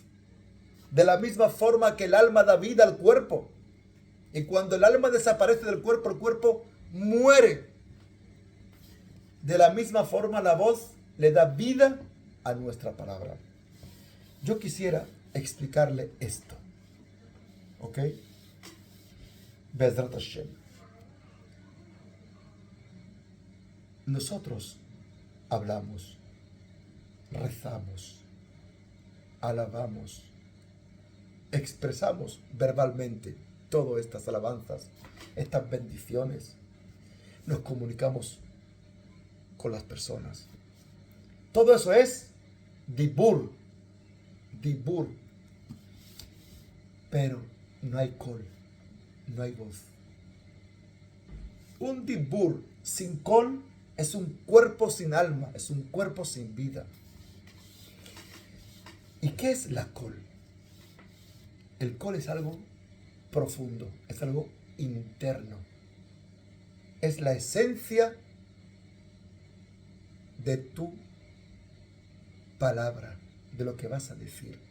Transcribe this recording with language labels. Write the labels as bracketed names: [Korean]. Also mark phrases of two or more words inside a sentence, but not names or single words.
[Spanish] De la misma forma que el alma da vida al cuerpo. Y cuando el alma desaparece del cuerpo, el cuerpo muere. De la misma forma la voz le da vida a nuestra palabra. Yo quisiera explicarle esto. ¿Ok? [Hebrew] בעזרת השם. [Spanish] Nosotros hablamos, rezamos, alabamos, expresamos verbalmente todas estas alabanzas, estas bendiciones. Nos comunicamos con las personas. Todo eso es dibur. Dibur. Pero no hay kol, no hay voz. Un dibur sin kol es un cuerpo sin alma, es un cuerpo sin vida. ¿Y qué es la kol? El kol es algo profundo, es algo interno. Es la esencia de tu palabra, de lo que vas a decir.